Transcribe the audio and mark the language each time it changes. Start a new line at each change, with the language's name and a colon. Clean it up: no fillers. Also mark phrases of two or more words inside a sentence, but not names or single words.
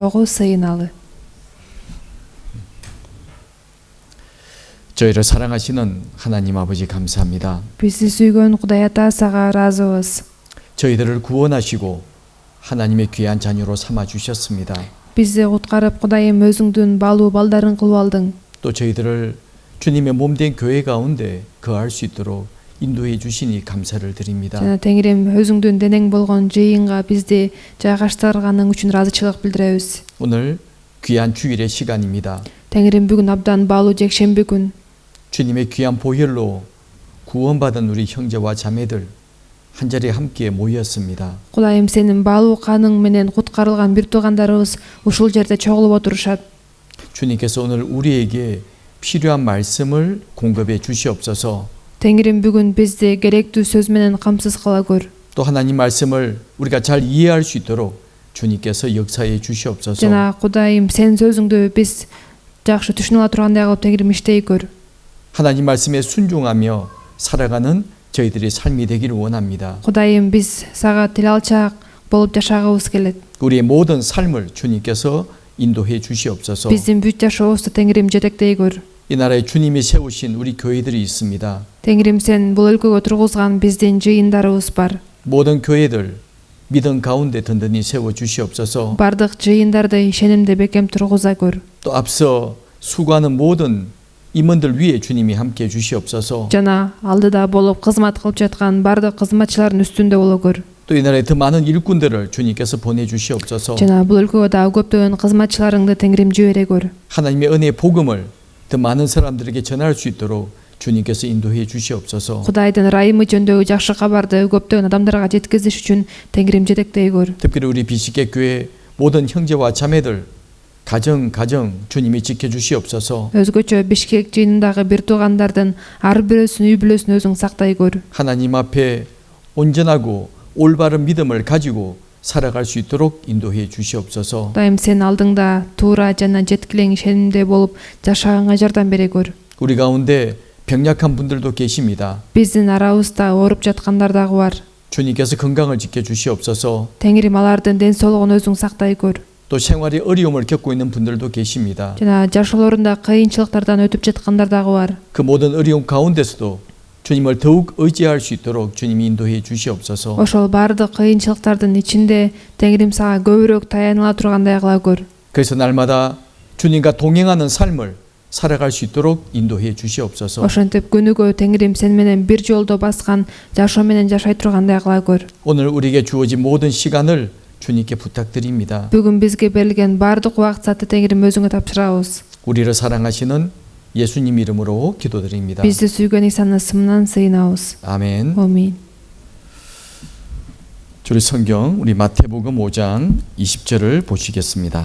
Kyrgyz: сыйыналы.
Korean: 저희를 사랑하시는 하나님 아버지 감사합니다.
Kyrgyz: Bizi sүйгөн Кудай Ата сага ыраазыбыз.
Korean: 저희들을 구원하시고 하나님의 귀한 자녀로 삼아 주셨습니다.
Kyrgyz: Bizi куткарып Кудайым өзүңдүн балуу балдарың кылып алдың.
Korean: 또 저희들을 주님의 몸된 교회 가운데 거할 수 있도록 인도해 주시니 감사를 드립니다.
Kyrgyz: Жана Теңирим өзүңдүн денең болгон жыйынга бизди жайгаштырганың үчүн ыраазычылык билдиребиз.
Korean: 오늘 귀한 주일의 시간입니다.
Kyrgyz: Теңирим бүгүн абдан баалуу жекшемби күн.
Korean: 주님의 귀한 보혈로 구원받은 우리 형제와 자매들 한 자리에 함께 모였습니다.
Kyrgyz: Кудайым сенин баалуу каның менен куткарылган бир туугандарыбыз ушул жерде чогулуп отурушат.
Korean: 주님께서 오늘 우리에게 필요한 말씀을 공급해 주시옵소서.
Kyrgyz: Теңирим бүгүн бизди керектүү сөз менен камсыз кыла көр.
Korean: 또 하나님 말씀을 우리가 잘 이해할 수 있도록 주님께서 역사해 주시옵소서.
Kyrgyz: Жана Кудайым сен сөзүңдү биз жакшы түшүнө ала тургандай кылып Теңирим иштей көр.
Korean: 하나님 말씀에 순종하며 살아가는 저희들의 삶이 되기를 원합니다.
Kyrgyz: Кудайым биз сага тил алчаак болуп жашагыбыз келет.
Korean: 우리의 모든 삶을 주님께서 인도해 주시옵소서.
Kyrgyz: Биздин бүт жашообузду Теңирим жетектей көр.
Korean: 이 나라에 주님이 세우신 우리 교회들이 있습니다.
Kyrgyz: Теңирим сен бул өлкөгө тургузган биздин жыйындарыбыз бар.
Korean: 모든 교회들 믿음 가운데 든든히 세워 주시옵소서.
Kyrgyz: Бардык жыйындарды ишенимде бекем тургуза көр.
Korean: 또 앞서 수고하는 모든 임원들 위에 주님이 함께 해 주시옵소서.
Kyrgyz: Жана алдыда болуп кызмат кылып жаткан бардык кызматчылардын үстүндө боло көр.
Korean: 또 이 나라에 더 많은 일꾼들을 주님께서 보내 주시옵소서.
Kyrgyz: Жана бул өлкөгө дагы көптөгөн кызматчыларыңды Теңирим жибере көр.
Korean: 하나님의 은혜의 복음을 더 많은 사람들에게 전할 수 있도록 주님께서 인도해 주시옵소서.
Kyrgyz: Кудайдын ырайымы жөнүндөгү жакшы кабарды көптөгөн адамдарга жеткизиш үчүн Теңирим жетектей көр.
Korean: 특별히 우리 비시계 교회 모든 형제와 자매들 가정 주님이 지켜 주시옵소서.
Kyrgyz: Өзгөчө Бишкек жыйынындагы бир туугандардын ар бирөөсүн үй бүлөсүн өзүң сактай көр.
Korean: 하나님 앞에 온전하고 올바른 믿음을 가지고 살아갈 수 있도록 인도해 주시옵소서.
Kyrgyz: Кудайым сен алдыңда туура жана жеткилең ишенимде болуп жашаганга жардам бере көр.
Korean: 우리 가운데 병약한 분들도 계십니다.
Kyrgyz: Биздин арабызда ооруп жаткандар дагы бар.
Korean: 주님께서 건강을 지켜 주시옵소서.
Kyrgyz: Теңирим алардын ден соолугун өзүң сактай көр.
Korean: 또 생활의 어려움을 겪고 있는 분들도 계십니다.
Kyrgyz: Жана жашоолорунда кыйынчылыктардан өтүп жаткандар дагы бар.
Korean: 그 모든 어려움 가운데서도 주님을 더욱 의지할 수 있도록 주님이 인도해 주시옵소서.
Kyrgyz: Ошол бардык кыйынчылыктардын ичинде Теңирим сага көбүрөөк таяныла тургандай кыла көр.
Korean: 그래서 날마다 주님과 동행하는 삶을 살아갈 수 있도록 인도해 주시옵소서.
Kyrgyz: Ошентип күнүгө Теңирим сен менен бир жолдо баскан жашоо менен жашай тургандай кыла көр.
Korean: 오늘 우리에게 주어진 모든 시간을 주님께 부탁드립니다.
Kyrgyz: Бүгүн бизге берилген бардык убакыт саатты Теңирим өзүңө тапшырабыз.
Korean: 우리를 사랑하시는 예수님 이름으로 기도드립니다.
Kyrgyz: Бизди сүйгөн Исанын ысымынан сыйынабыз.
Korean: 아멘.
Kyrgyz: Амин.
Korean: 우리 성경 우리 마태복음 5장 20절을 보시겠습니다.